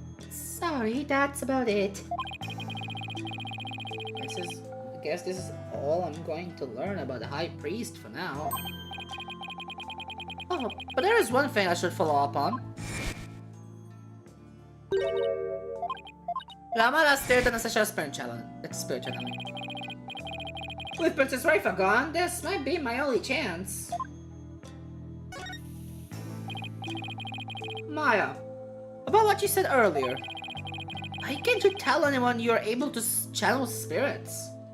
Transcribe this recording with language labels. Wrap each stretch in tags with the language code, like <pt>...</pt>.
<en>Sorry, that's about it. I guess this is all I'm going to learn about the High Priest for now. Oh, but there is one thing I should follow up on.</en> <he>למה להסתיר את הנושא של Spirit Channeling?</he> <en>With Princess Rafa gone, this might be my only chance. Maya, about what you said earlier. Why can't you tell anyone you are able to channel spirits?</en>